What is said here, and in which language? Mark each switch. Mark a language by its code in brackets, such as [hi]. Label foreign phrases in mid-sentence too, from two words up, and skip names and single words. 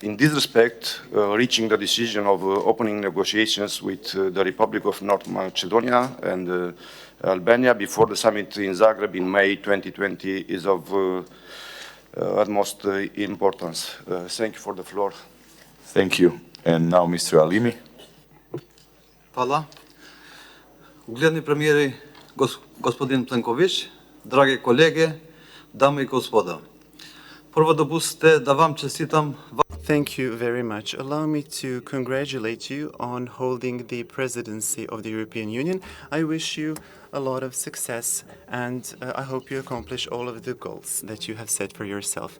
[en] In this respect, reaching the decision of opening negotiations with the Republic of North Macedonia and Albania before the summit in Zagreb in May 2020 is of utmost importance. Thank you for the floor. Thank you. And now Mr. Alimi. [hr] Hvala. Ugledni premijeri, gospodin Plenković, drage kolege, dame I gospoda. [en] Thank you very much. Allow me to congratulate you on holding the presidency of the European Union. I wish you a lot of success and I hope you accomplish all of the goals that you have set for yourself.